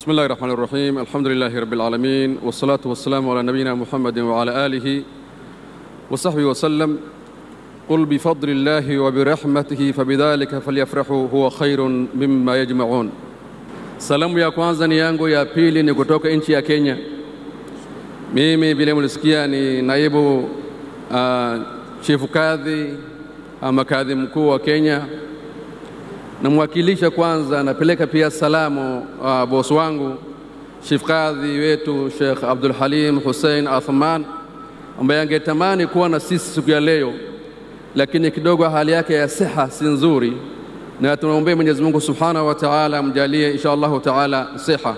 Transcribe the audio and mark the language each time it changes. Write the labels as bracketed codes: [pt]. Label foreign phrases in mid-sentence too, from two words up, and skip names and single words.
[ar] بسم الله الرحمن الرحيم. الحمد لله رب العالمين والصلاة والسلام على نبينا محمد وعلى آله وصحبه وسلم. قل بفضل الله وبرحمته فبذلك فليفرحوا هو خير مما يجمعون. [sw] Salamu ya kwanza ni yangu, ya pili ni kutoka nchi ya Kenya. Mimi vile mlisikia ni naibu chifu kadhi ama kadhi mkuu wa Kenya. Namwakilisha kwanza, napeleka pia salamu boss wangu chief kadhi wetu Sheikh Abdul Halim Hussein Athman, ambaye angetamani kuwa na sisi siku ya leo, lakini kidogo hali yake ya siha si nzuri, na tunaomba Mwenyezi Mungu [ar] سبحانه وتعالى [sw] amjalie [ar] إن شاء الله تعالى [sw] siha.